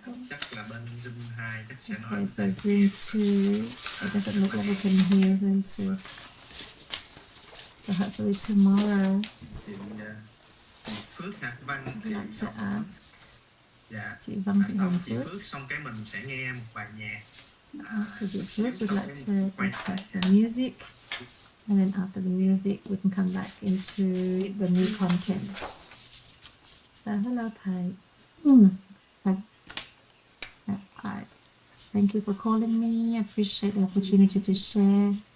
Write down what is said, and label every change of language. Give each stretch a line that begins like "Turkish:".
Vietnamese: Chắc là bên Zoom 2 chắc sẽ nói.
English: Okay, so Zoom 2, it doesn't look like we can hear Zoom 2. So hopefully tomorrow.
Vietnamese: Chị Phước ha, Văn.
English: I'd like to ask.
Vietnamese: Dạ. Chị Văn Thị Hồng Chị Phước. Phước xong cái mình sẽ nghe một bài nhạc.
English: So after the Phước, we'd like to let's have some music. And then after the music, we can come back into the new content. So hello, Thai. Hi. Thank you for calling me. I appreciate the opportunity to share.